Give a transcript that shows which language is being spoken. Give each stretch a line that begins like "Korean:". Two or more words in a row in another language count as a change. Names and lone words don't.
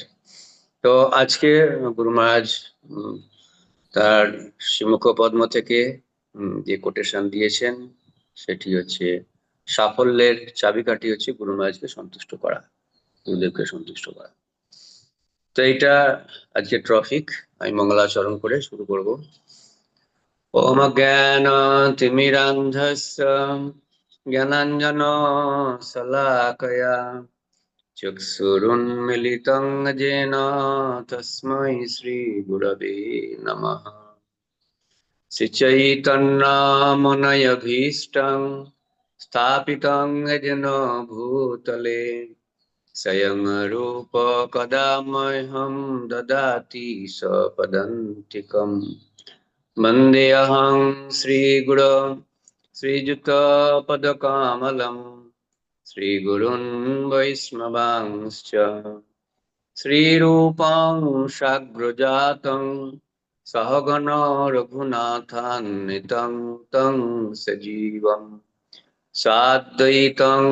Bangla: তো আজকে গুরু মহারাজ তার শ্রীমুখ পদ্ম থেকে যে কোটেশন দিয়েছেন সেটি হচ্ছে, সাফল্যের চাবিকাঠি হচ্ছে গুরু মহারাজকে সন্তুষ্ট করা, গুরুদেবকে সন্তুষ্ট করা। তো এটা আজকে ট্রফিক। আমি মঙ্গলাচরণ করে শুরু করব।
Sanskrit: ওম জ্ঞান তিমিরান্ধস্য জ্ঞানাঞ্জন শলাকয়া চক্ষুরুন্মিলিতং येन তস্मै শ্রী গুরবে নমঃ। শ্রীচৈতন্যমনয়ভীষ্টং স্থাপিতং येन ভূতলে স্বয়ং রূপ কদা মह्यं দদাতি সপদান্তিকम्। वन्देऽहं श्रीगुरो श्रीयुतपदकमलम् श्रीगुरुन् वैष्णवांश्च श्रीरूपं साग्रजातं सहगण रघुनाथान्वितं तं सजीवम् साद्वैतं